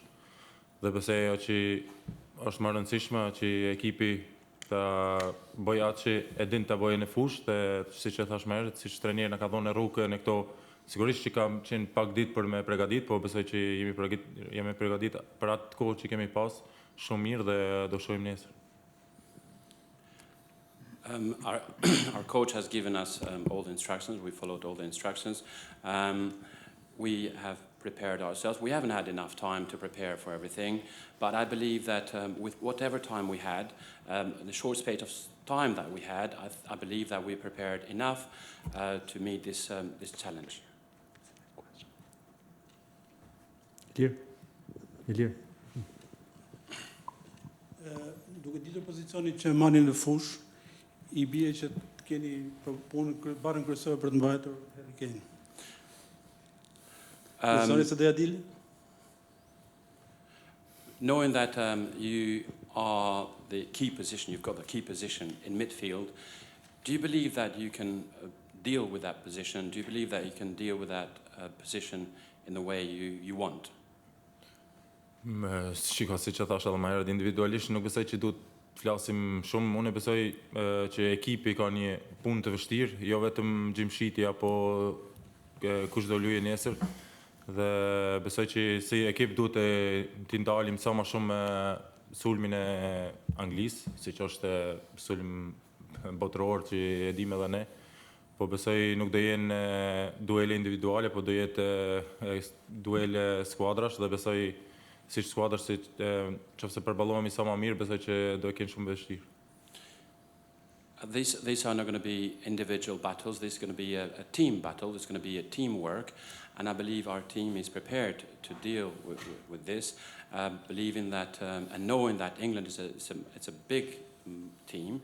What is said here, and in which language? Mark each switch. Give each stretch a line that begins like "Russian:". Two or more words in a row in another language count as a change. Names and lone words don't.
Albanian: Dhe besoj që është më rëndësishme që ekipi ta bëjë atë që e din ta bëjë në fushë dhe siç e thash më herët, siç trajneri na ka dhënë rrugën në këto, sigurisht që kam qenë pak ditë për me përgatitur, po besoj që jemi përgatitur për atë kohë që kemi pas shumë mirë dhe do shohim nesër.
English: Our, our coach has given us all the instructions. We followed all the instructions. We have prepared ourselves. We haven't had enough time to prepare for everything, but I believe that with whatever time we had, the short space of time that we had, I believe that we prepared enough to meet this challenge. Clear? Clear?
Albanian: Duke ditur pozicionit që mani në fush, I bie që të keni punën barën kryesore për të mbajtur Harry Kane. Besoni se do ja dili?
English: Knowing that you are the key position, you've got the key position in midfield, do you believe that you can deal with that position? Do you believe that you can deal with that position in the way you want?
Albanian: Shiko, si që thash edhe më herët, individualisht nuk besoj që duhet flasim shumë. Unë besoj që ekipi ka një punë të vështirë, jo vetëm Jim Shiti apo kush do luajë nesër. Dhe besoj që si ekip duhet të ndalim sa më shumë sulmin e Anglisë, siç është sulm botëror që e dim edhe ne. Po besoj nuk do jenë duele individuale, po do jetë duele skuadrash dhe besoj si skuadra si nëse përballohemi sa më mirë, besoj që do kenë shumë vështirë.
English: These are not going to be individual battles. This is going to be a team battle. It's going to be a teamwork, and I believe our team is prepared to deal with this, believing that and knowing that England it's a big team.